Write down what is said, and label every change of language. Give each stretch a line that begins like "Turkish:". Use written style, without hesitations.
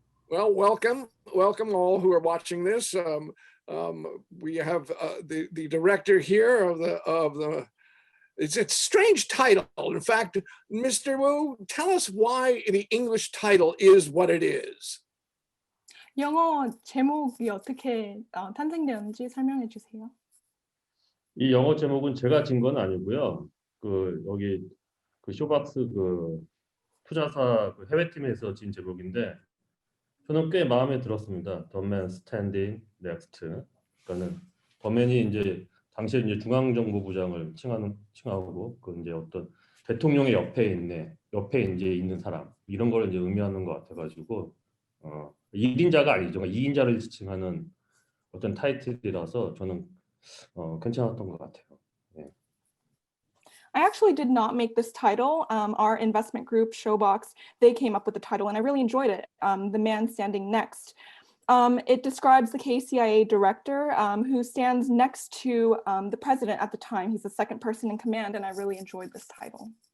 English: Well, welcome all who are watching this. We have the director here of the. It's a strange title. In fact, Mr. Wu, tell us why the English title is what it is.
Korean: 영어 제목이 어떻게 탄생되었는지 설명해 주세요. 이 영어 제목은 제가 진 건 아니고요. 여기 쇼박스 투자사 해외팀에서 진 제목인데 저는 꽤 마음에 들었습니다.
English: The Man Standing Next.
Korean: 그러니까는 더맨이 이제 당시에 이제 중앙정보부장을 칭하고 이제 어떤 대통령의 옆에 이제 있는 사람 이런 걸 이제 의미하는 것 같아가지고 1인자가 아니죠. 2인자를 지칭하는 어떤 타이틀이라서 저는 괜찮았던 것 같아요. 네.
English: I actually did not make this title. Our investment group, Showbox, they came up with the title, and I really enjoyed it. The Man Standing Next. It describes the KCIA director who stands next to the president at the time. He's the second person in command, and I really enjoyed this title.